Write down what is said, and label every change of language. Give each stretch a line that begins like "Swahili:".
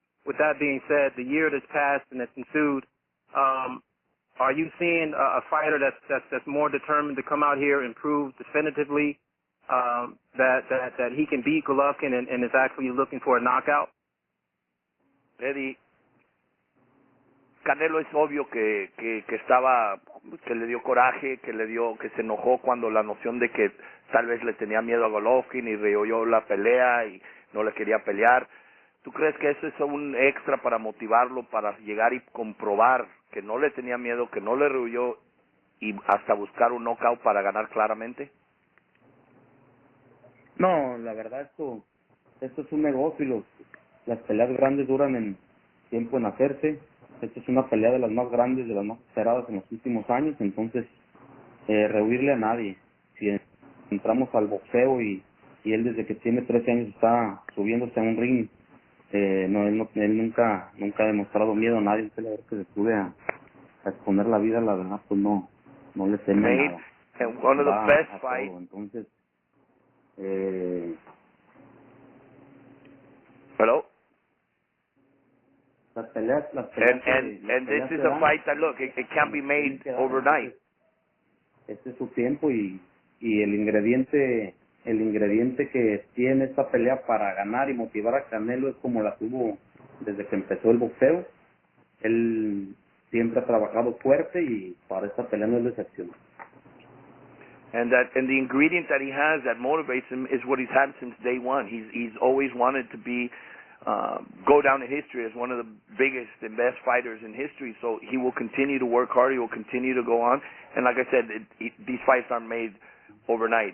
English: With that being said, the year that's passed and that's ensued, are you seeing a fighter that's more determined to come out here and prove definitively that he can beat Golovkin and is actually looking for a knockout?
Spanish: Eddy, Canelo es obvio que le dio coraje, que se enojó cuando la noción de que tal vez le tenía miedo a Golovkin y rehuyó la pelea y no le quería pelear. ¿Tú crees que eso es un extra para motivarlo, para llegar y comprobar que no le tenía miedo, que no le rehuyó y hasta buscar un knockout para ganar claramente? No, la verdad esto es un negocio y las peleas grandes duran en tiempo en hacerse. Esta es una pelea de las más grandes, de las más esperadas en los últimos años, entonces rehuirle a nadie. Si entramos al boxeo y él desde que tiene 13 años está subiéndose a un ring, él nunca ha demostrado miedo a nadie. Un peleador que se sube a exponer la vida, la verdad, pues no le teme a nada.
English: And one of the best fights.
Spanish: Entonces,
English: Hello?
Spanish: Las peleas
English: and this is a fight that, look, it can't be made overnight.
Spanish: Este es su tiempo y el ingrediente que tiene esta pelea para ganar y motivar a Canelo es como la tuvo desde que empezó el boxeo. Él siempre ha trabajado fuerte y para esta pelea no es la excepción.
English: And the ingredient that he has that motivates him is what he's had since day one. He's always wanted to be go down in history as one of the biggest and best fighters in history. So he will continue to work hard. He will continue to go on. And like I said, these fights aren't made overnight.